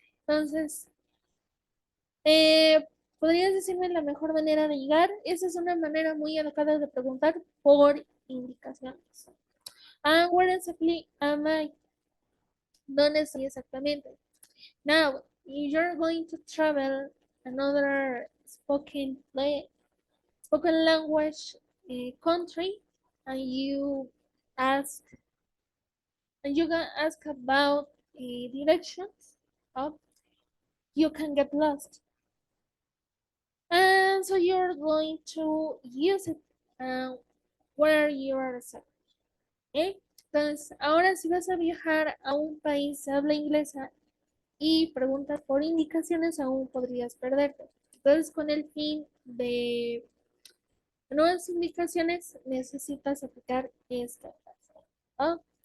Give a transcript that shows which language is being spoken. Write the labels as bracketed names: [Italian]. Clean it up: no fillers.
[Spanish] Entonces, eh, ¿podrías decirme la mejor manera de llegar? Esa es una manera muy educada de preguntar por indicaciones. [English] And where exactly am I? [Spanish] ¿Dónde estoy exactamente? [English] Now, if you're going to travel another spoken language country, and ask you can ask about directions, uh, you can get lost. And so you're going to use it where you are set. [Spanish] ¿Eh? Entonces, ahora si vas a viajar a un país de habla inglesa y preguntas por indicaciones, aún podrías perderte. Entonces, con el fin de nuevas indicaciones, necesitas aplicar esta frase. ¿Ah?